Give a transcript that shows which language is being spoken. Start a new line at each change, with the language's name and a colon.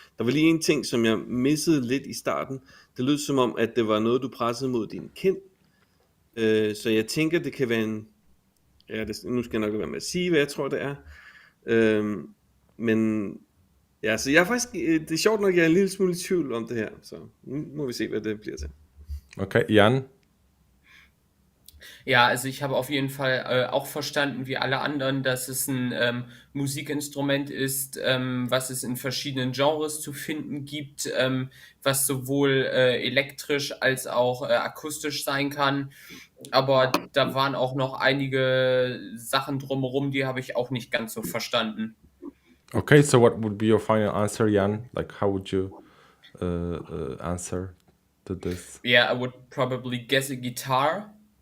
Danish: Der var lige en ting, som jeg missede lidt i starten. Det lød som om, at det var noget, du pressede mod din kind. Så jeg tænker, det kan være en... Ja, nu skal jeg nok lade være med at sige, hvad jeg tror, det er. Men ja, så jeg er faktisk... Det er sjovt nok, jeg er en lille smule i tvivl om det her. Så nu må vi se, hvad det bliver til. Okay, Jan?
German: Ja, also ich habe auf jeden Fall auch verstanden, wie alle anderen, dass es ein Musikinstrument ist, was es in verschiedenen Genres zu finden gibt, was sowohl elektrisch als auch akustisch sein kann. Aber da waren auch noch einige Sachen drumherum, die habe ich auch nicht ganz so verstanden.
English: Okay, so what would be your final answer, Jan? Like, how would you answer to this? Yeah, I would probably guess a guitar.